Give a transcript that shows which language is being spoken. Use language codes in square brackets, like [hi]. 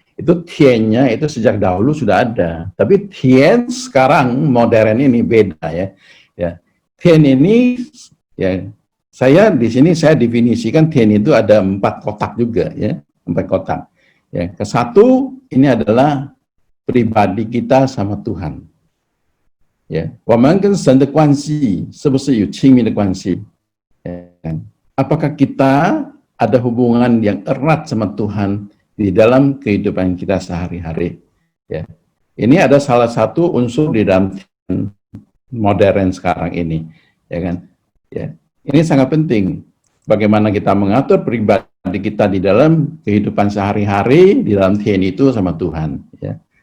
[id] Itu tiannya itu sejak dahulu sudah ada, tapi tian sekarang modern ini beda ya. Tian ini saya di sini saya definisikan tian itu ada 4 kotak juga ya, 4 kotak. Ya, ke satu ini adalah pribadi kita sama Tuhan. [zh] Ya, 我们跟神的关系是不是有亲密的关系? [id] Apakah kita ada hubungan yang erat sama Tuhan di dalam kehidupan kita sehari-hari? Ya. Ini ada salah satu unsur di dalam modern sekarang ini, ya kan? Ya. Ini sangat penting. Bagaimana kita mengatur pribadi kita di dalam kehidupan sehari-hari di dalam tian itu sama Tuhan. Ya.